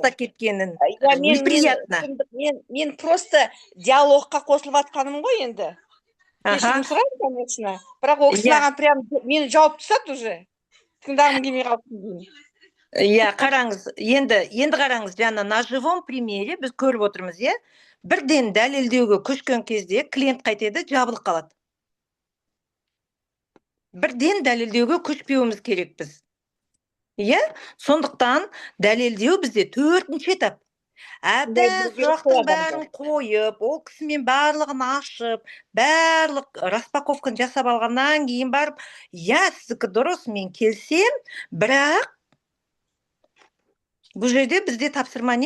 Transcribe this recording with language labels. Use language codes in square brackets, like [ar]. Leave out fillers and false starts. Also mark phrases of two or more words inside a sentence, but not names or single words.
[kk] бастап кеткенін. Я, Неприятно. мен просто диалогқа қосылып атқаным ғой енді. Кешірім Аха. сұраймын, конечно. Бірақ ол кісі Иә. маған прям мені жауап тастады уже. Тыңдағым келмей қалыпты деймін. Иә, қараңыз, енді қараңыз, жаңа [ru] на живом примере [kk] біз көріп отырмыз, иә. Бірден дәлелдеуге көшкен кезде клиент қайтеді, жабылып қалады. Бірден дәлелдеуге көшпеуіміз керек біз. Иә, сондықтан дәлелдеу бізде төртінші этап. Әбден сұрақтың бәрін қойып, ол кісімен барлығын ашып, барлық распаковканы жасап алғаннан кейін барып, иә, сіздікі дұрыс, мен келсем, бірақ бұл жерде бізде тапсырма не?